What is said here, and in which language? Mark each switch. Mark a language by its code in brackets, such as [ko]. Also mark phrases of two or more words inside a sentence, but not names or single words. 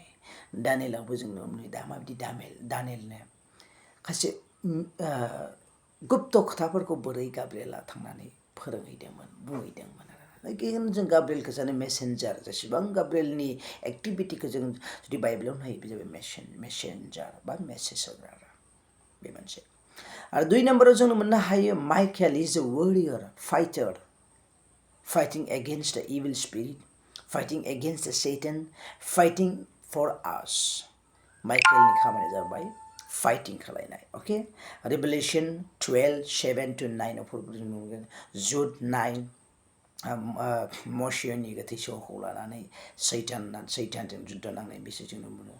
[brx] दानिएलावबो जों नुनो मोनो दा माबायदि दानिएलनो खायसे गुप्त खोथाफोरखौ बोरै गाब्रिएला थांनानै फोरोंहैदोंमोन, बुंहैदोंमोन आरो। जों गाब्रिएलखौ सानो मेसेन्जार, जेसेबां गाब्रिएलनि एक्टिभिटिखौ जों जुदि बाइबेलाव नायो बे जाबाय मेसेन्जार बा मेसेज होग्रा बे मोनसे। आरो 2 नम्बराव जों मोननो हायो [en] Michael is a warrior, fighter, fighting against the evil spirit, fighting against the Satan, fighting for us. [brx] माइकेलनि खामानिया जाबाय फाइटिं खालायनाय। अके, रेभेलेशन 12:7-9 जों नुगोन। जुड 9 मसियनि गोथै सहखौ लानानै सैतानजों जुद्ध नांनाय बिसोर जों नुनो मोनो।